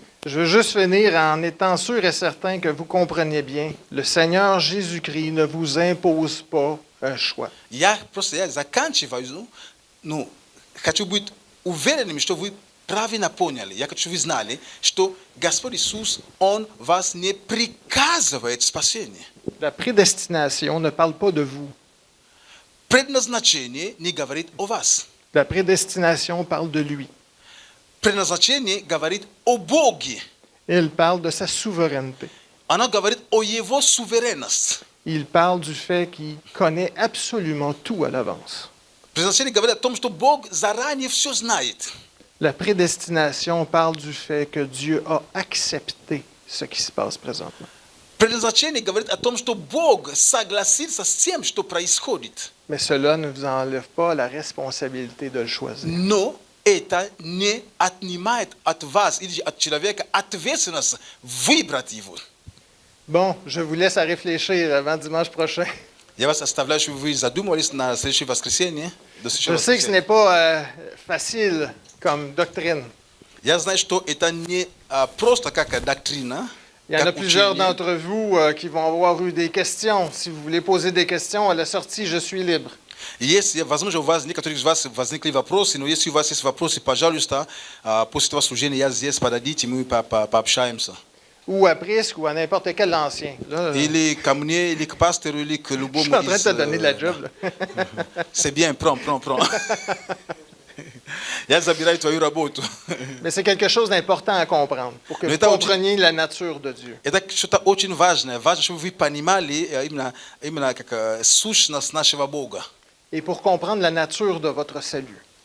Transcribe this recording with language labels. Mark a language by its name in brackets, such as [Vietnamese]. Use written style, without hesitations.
[French] Je veux juste finir en étant sûr et certain que vous compreniez bien. Le Seigneur Jésus-Christ ne vous impose pas un choix. [Russian] Я заканчиваю, хочу быть уверенным, что вы правильно поняли. Я хочу, чтобы вы знали, что Господь Иисус, Он вас не приказывает спасение. [French] La prédestination ne parle pas de vous. [Russian] Предназначение не говорит о вас. [French] La prédestination parle de lui. [Russian] Предназначение говорит о Боге. [French] Il parle de sa souveraineté. [Russian] Оно говорит о Его суверенности. [French] Il parle du fait qu'il connaît absolument tout à l'avance. [Russian] Предназначение говорит о том, что Бог заранее все знает. [French] La prédestination parle du fait que Dieu a accepté ce qui se passe présentement. [Russian] Предназначение говорит о том, что Бог согласился с тем, что происходит. [French] Mais cela ne vous enlève pas la responsabilité de le choisir. [Russian] Но это не отнимает от вас или от человека ответственность выбрать его. [French] Bon, je vous laisse à réfléchir avant dimanche prochain. [Russian] Я вас оставляю, чтобы вы задумались на следующее воскресенье. [French] Je sais que ce n'est pas facile comme doctrine. [Russian] Я знаю, что это не просто как доктрина. [French] Il y en a plusieurs d'entre vous qui vont avoir eu des questions. Si vous voulez poser des questions à la sortie, je suis libre. [Russian] Если, возможно, у вас некоторых из вас возникли вопросы, но если у вас есть вопросы, пожалуйста, после этого служения я здесь, подойдите, мы пообщаемся. [French] Ou à Prisque ou à n'importe quel ancien. Là, [Russian] или ко мне, или к пастору, или к любому [French] je suis en train de te donner de la job. Là. C'est bien, prends. [Russian] Я забираю твою работу. [French] Mais c'est quelque chose d'important à comprendre pour que vous compreniez la nature de Dieu. [Russian] Это что-то очень важное. Важно, чтобы вы понимали именно как сущность нашего Бога. [French] Et pour comprendre la nature de votre salut.